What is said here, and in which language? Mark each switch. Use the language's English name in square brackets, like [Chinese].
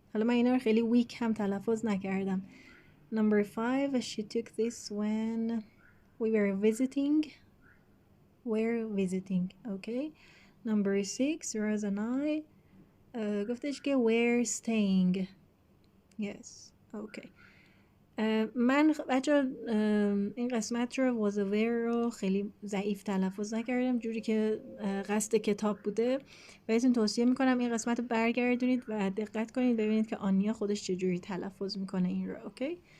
[Persian] حالا من اینا رو خیلی weak هم تلفظ نکردم. [English] Number 5 she took this when we were visiting. Okay. Number 6 Roz and I [Persian] گفتش که [English] we're staying. Yes. Okay. [Persian] من بچه این قسمت رو [English] was aware [Persian] رو خیلی ضعیف تلفظ نکردم جوری که قصد کتاب بوده. بهتون توصیه میکنم این قسمت رو برگردونید و دقت کنید ببینید که آنیا خودش چجوری تلفظ میکنه این رو. اوکی.